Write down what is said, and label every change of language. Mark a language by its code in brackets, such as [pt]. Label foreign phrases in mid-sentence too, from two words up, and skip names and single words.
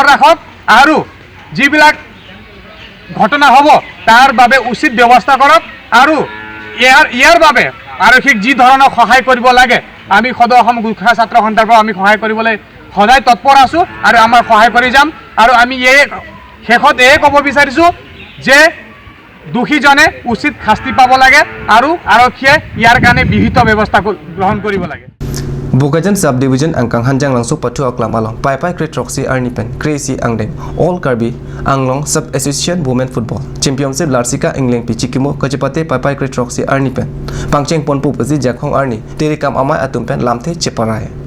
[as] ৰাখক আৰু যিবিলাক ঘটনা হ'ব তাৰ বাবে উচিত ব্যৱস্থা কৰক আৰু ইয়াৰ বাবে আৰক্ষীক যি ধৰণৰ সহায় কৰিব লাগে আমি সদৌ অসম গোৰ্খা ছাত্ৰ সন্থাৰ পৰা আমি সহায় কৰিবলৈ সদায় তৎপৰ আছো আৰু আমাৰ সহায় কৰি যাম আৰু আমি শেষত ক'ব বিচাৰিছো যে দোষীজনে উচিত শাস্তি পাব লাগে আৰু আৰক্ষীয়ে ইয়াৰ কাৰণে বিহিত ব্যৱস্থা গ্ৰহণ কৰিব লাগে [mjw] Bukajan subdivision angkang hanjang langsung patu aklam along pai Great Roxy Arnipen Crazy Angdeng All Karbi Anglong Sub Association Women Football Championship Larsika England Pichikimo Kajapate pai Great Roxy Arnipen Pangcheng Ponpu Pasi Jakhong Arni Terikam Amai Atumpen Lamthe Cheparai